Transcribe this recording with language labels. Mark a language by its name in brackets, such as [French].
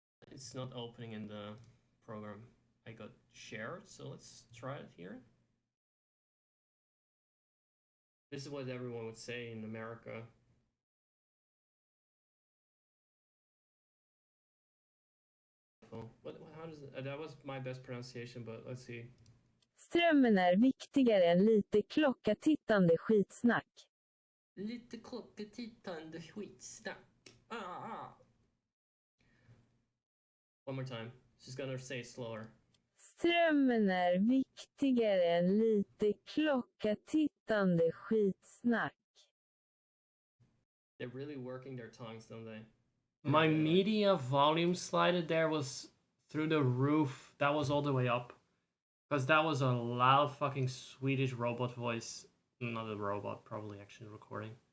[English] It's not opening in the program I got shared, so let's try it here. This is what everyone would say in America. How does it, that was my best pronunciation, but let's see. [Swedish] Strömmen är viktigare än lite klockatittande skitsnack. Lite klockatittande skitsnack. [English] One more time. She's gonna say it slower. [Swedish] Strömmen är viktigare än lite klockatittande skitsnack. [English] They're really working their tongues, don't they? My media volume slided there was through the roof. That was all the way up. Because that was a loud fucking Swedish robot voice. Not a robot, probably actually recording.